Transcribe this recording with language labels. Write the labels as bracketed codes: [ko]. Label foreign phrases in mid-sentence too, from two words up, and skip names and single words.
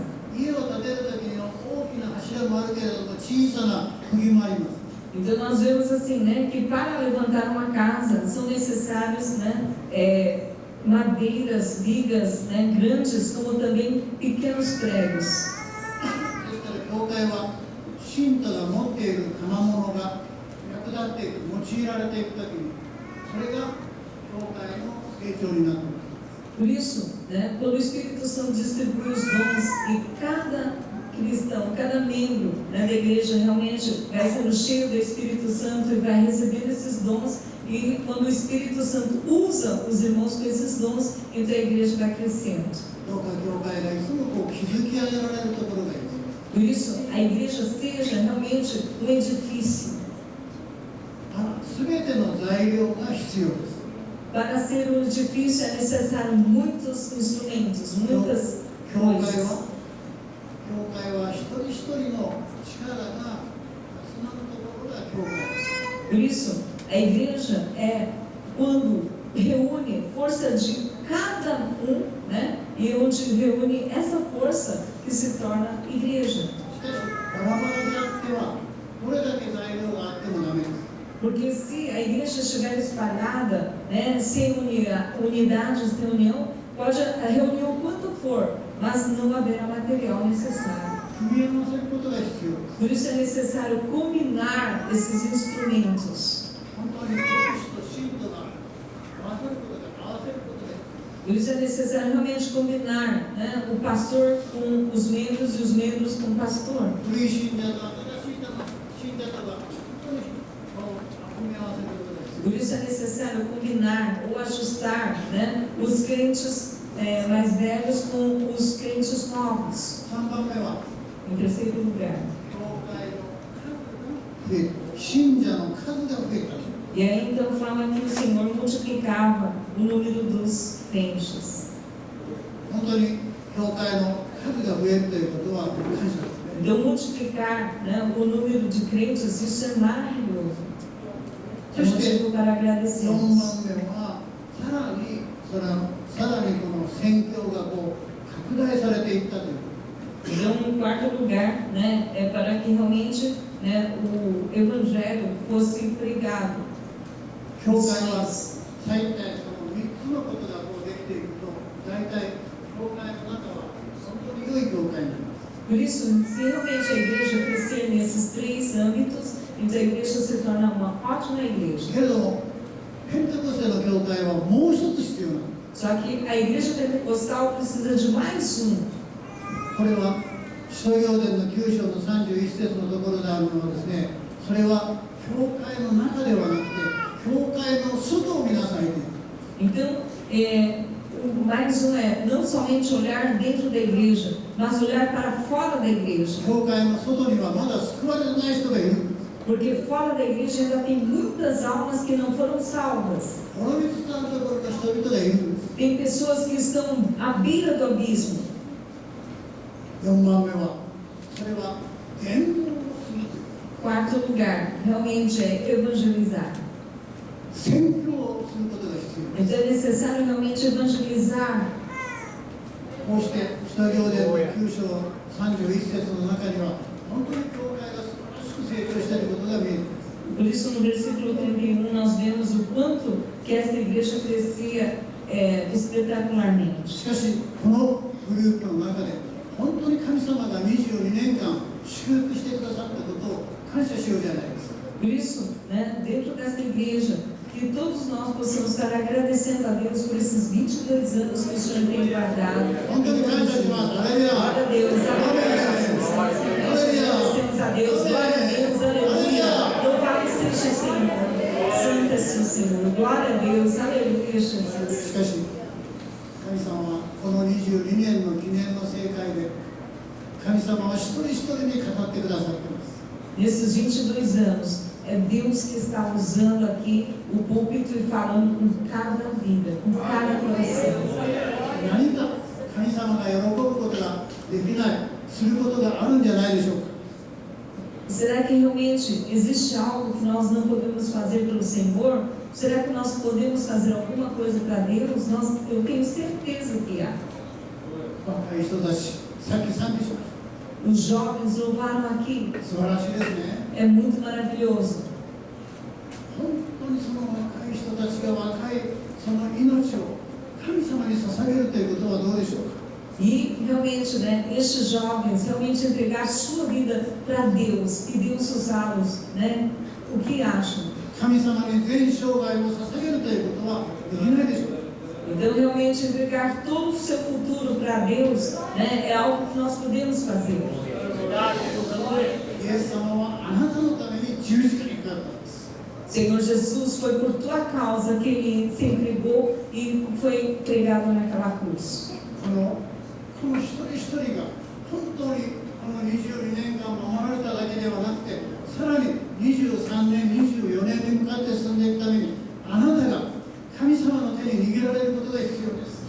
[ja] 家を建てるときには大きな柱もあるけれども小さな釘もあります。 [pt] Então nós vemos assim, que para levantar uma casa são necessários, madeiras, vigas, grandes, como também pequenos pregos. [ja] ですから教会は信徒が持っている賜物が役立っていく、用いられていくときに、それが教会の成長になっていく。 [pt] Por isso, quando o Espírito Santo distribui os dons e cada cristão, cada membro da igreja realmente vai sendo cheio do Espírito Santo e vai recebendo esses dons, e quando o Espírito Santo usa os irmãos com esses dons, então a igreja vai crescendo. [ja] どうか教会がいつも築き上げられるところがいいです。 [pt] Por isso, a igreja seja realmente um edifício. [ja] すべての材料が必要です。 [pt] Para ser um edifício é necessário muitos instrumentos, muitas [ja] 教会 [pt] coisas. [ja] は一人一人の力が集まるところが教会。 [pt] Por isso, a igreja é quando reúne força de cada um, e onde reúne essa força que se torna igreja. [ja] しかし、バラバラであっては、どれだけ材料があってもダメです。 [pt] Porque se a igreja estiver espalhada, sem unidade, sem união, pode reunir o quanto for, mas não haverá material necessário. [ja] 組み合わせることが必要です。 [pt] Por isso é necessário combinar esses instrumentos. [ja] 本当に牧師と信徒が合わせることが必要。 [pt] Por isso é necessário realmente combinar, o pastor com os membros e os membros com o pastor. [ja] 古い信者と新しい信者とが本当に組み合わせることです。 [pt] Por isso é necessário combinar ou ajustar, os crentes mais velhos com os crentes novos. [ja] 3 番目は、 [pt] Em terceiro lugar. [ja] 教会の数が増えた。信者の数が増えた。 [pt] E aí então fala que o Senhor multiplicava o número dos crentes. [ja] 本当に教会の数が増えるということは感謝ですね。 [pt] Então multiplicar, o número de crentes, isso é maravilhoso. É motivo para 4 agradecermos. [ja] 番目は、さらにこの宣教が拡大されていったという。 [pt] Então, em quarto lugar, é para que realmente o evangelho fosse pregado. [ja] 教会は大体その3つのことができていくと、大体教会の中は本当に良い教会になります。 [pt] Por isso, se realmente a igreja crescer nesses três âmbitos, então a igreja se torna uma ótima igreja. [ja] けれども、ペンテコステの教会はもう一つ必要なの。 [pt] Só que a igreja pentecostal precisa de mais um. [ja] これは使徒行伝の9章の31節のところであるのはですね、それは教会の中ではなくて、教会の外を見なさいと。 [pt] Então, mais um é não somente olhar dentro da igreja, mas olhar para fora da igreja. [ja] 教会の外にはまだ救われてない人がいる。 [pt] Porque fora da igreja ainda tem muitas almas que não foram salvas. [ja] 滅びつつあるところの人々がいるんです。 [pt] Tem pessoas que estão à beira do abismo. [ja] 4 番目は、それは伝道をする。 [pt] Quarto lugar, realmente é evangelizar. [ja] 宣教をすることが必要。 [pt] Então é necessário realmente evangelizar. [ja] こうして使徒行伝の9章31節の中には、本当に教会が素晴らしく成長していることが見える。 [pt] Por isso, no versículo 31, nós vemos o quanto que esta igreja crescia espetacularmente. [ja] しかしこのグループの中で本当に神様が22年間祝福してくださったことを感謝しようじゃないですか。 [pt] Por isso, né, dentro desta igreja, que todos nós possamos estar agradecendo a Deus por esses 22 anos que o Senhor tem guardado. Glória a Deus, agradecemos a Deus, glória a Deus, aleluia. Louvado seja o Senhor, santo é o Senhor, glória a Deus, aleluia, Jesus. [ja] しかし神様はこの22年の記念の聖会で神様は一人一人に語ってくださっています。 [pt] Nesses 22 anos, é Deus que está usando aqui o púlpito e falando com cada vida, com cada coração. [ja] 何か神様が喜ぶことができない、することがあるんじゃないでしょうか。 [pt] Será que realmente existe algo que nós não podemos fazer pelo Senhor? Será que nós podemos fazer alguma coisa para Deus? Eu tenho certeza que há. [ja] 若い人たち、さっき賛美しました。 [pt] Os jovens louvaram aqui. [ja] 素晴らしいですね。 [pt] É muito maravilhoso. [ja] 本当にその若い人たちが若いその命を神様に捧げるということはどうでしょうか。 [pt] E realmente, né, estes jovens realmente entregar sua vida para Deus e Deus usá-los, né? O que acham? [ja] 神様に全生涯を捧げるということはできないでしょうか。 [pt] Então, realmente entregar todo o seu futuro para Deus, né, é algo que nós podemos fazer. [ja] イエス様はあなたのために十字架にかかったんです。 [pt] Senhor Jesus, foi por tua causa que ele se entregou e foi pregado naquela cruz. [ja] この一人一人が本当にこの22年間守られただけではなくて、さらに23年、24年に向かって進んでいくために、あなたが神様の手に握られることが必要です。